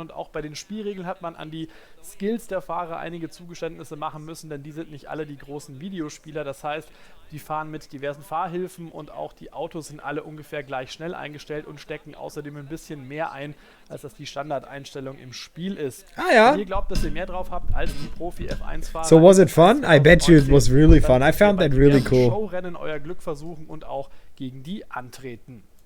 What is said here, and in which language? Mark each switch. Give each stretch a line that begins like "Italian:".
German: Und auch bei den Spielregeln hat man an die Skills der Fahrer einige Zugeständnisse machen müssen, denn die sind nicht alle die großen Videospieler. Das heißt, die fahren mit diversen Fahrhilfen und auch die Autos sind alle ungefähr gleich schnell eingestellt und stecken außerdem ein bisschen mehr ein, als das die Standardeinstellung im Spiel ist. Ah ja. Wenn ihr glaubt, dass ihr mehr drauf habt als die Profi-F1-Fahrer.
English: So was it fun? I bet you it was really fun. I found that really cool.
German: Showrennen euer Glück versuchen und auch gegen die antreten.